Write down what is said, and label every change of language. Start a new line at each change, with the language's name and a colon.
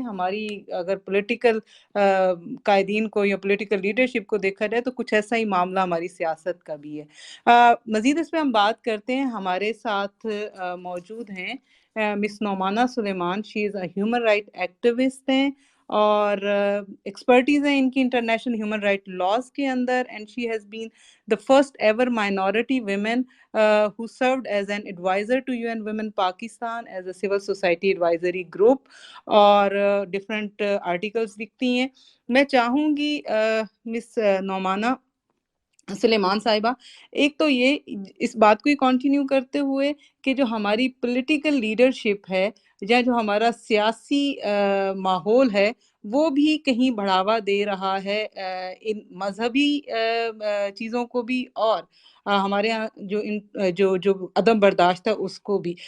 Urdu: ہماری اگر پولیٹیکل قائدین کو یا پولیٹیکل لیڈرشپ کو دیکھا جائے تو کچھ ایسا ہی معاملہ ہماری سیاست کا بھی ہے. مزید اس پہ ہم بات کرتے ہیں. ہمارے ساتھ موجود ہیں مس نعمانہ سلیمان.
English: she is a human right activist
Urdu: ہیں اور ایکسپرٹیز ہیں ان کی انٹرنیشنل ہیومن رائٹ لاز کے اندر.
English: and she has been the first ever minority women who served as an advisor to UN Women Pakistan as a civil society advisory group اور different articles
Urdu: لکھتی ہیں. میں چاہوں گی مس نعمانہ سلیمان صاحبہ ایک تو یہ اس بات کو ہی کنٹینیو کرتے ہوئے کہ جو ہماری پولیٹیکل لیڈرشپ ہے یا جو ہمارا سیاسی ماحول ہے وہ بھی کہیں بڑھاوا دے رہا ہے ان مذہبی چیزوں کو بھی اور ہمارے یہاں جو عدم برداشت ہے اس کو بھی.